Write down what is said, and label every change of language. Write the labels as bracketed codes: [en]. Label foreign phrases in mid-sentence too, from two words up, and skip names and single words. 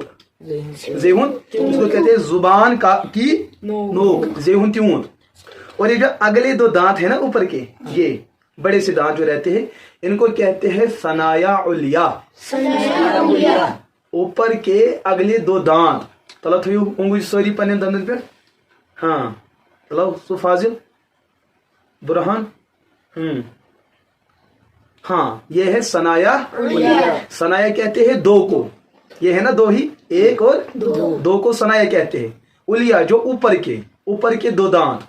[ur] زیہن اس کو کہتے ہیں زبان کی نوک. [ks] زیہن تیونت. [ur] اور یہ جو اگلے دو دانت ہیں نا اوپر کے یہ بڑے سے دانت جو رہتے ہیں ان کو کہتے ہیں [ar] ثنایا علیا. [ur] اوپر کے اگلے دو دانت. [ks] تلا تھیو انگوش سوری پنن دندن پہ. ہاں تلا سو فاضل برہان. [ur] ہاں یہ ہے ثنایا. ثنایا کہتے ہیں دو کو. یہ ہے نا دو ہی. ایک اور دو کو ثنایا کہتے ہیں. علیا جو اوپر کے دو دانت.